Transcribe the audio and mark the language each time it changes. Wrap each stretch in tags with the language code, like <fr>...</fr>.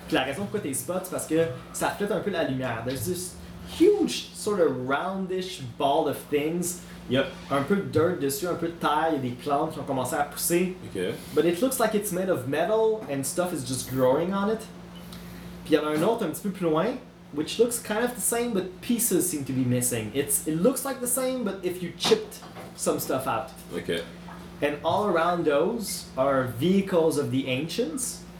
<fr>La raison pourquoi t'es spot, c'est parce que ça flotte un peu la lumière.</fr> <en>There's this huge, sort of roundish ball of things.</en> <fr>Il y a un peu de dirt dessus, un peu de terre, il y a des plantes qui ont commencé à pousser.</fr> <en>Okay. But it looks like it's made of metal and stuff is just growing on it.</en> <fr>Puis il y en a un autre un petit peu plus loin,</fr> <en>which looks kind of the same, but pieces seem to be missing. It looks like the same, but if you chipped some stuff out. Okay. And all around those are vehicles of the ancients.</en>